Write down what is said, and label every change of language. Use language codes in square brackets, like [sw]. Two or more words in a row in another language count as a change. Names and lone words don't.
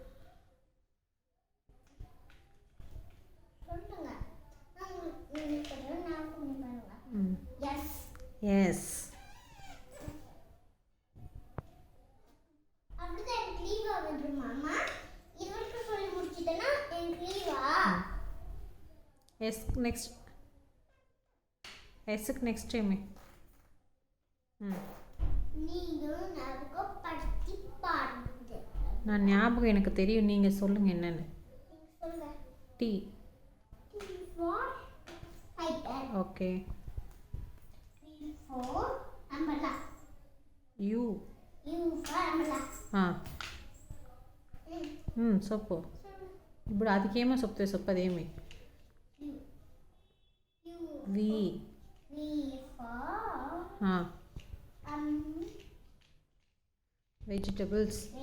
[en] Yes. S next. S next time. [ta] நான் ஞாபகம் எனக்கு தெரியும், நீங்க சொல்லுங்க என்னன்னு. [en] T. ஓகே. U. [te] చెప్పు. ఇప్పుడు అదికేమో చెప్తే చెప్పదేమి. V. [en] Vegetables.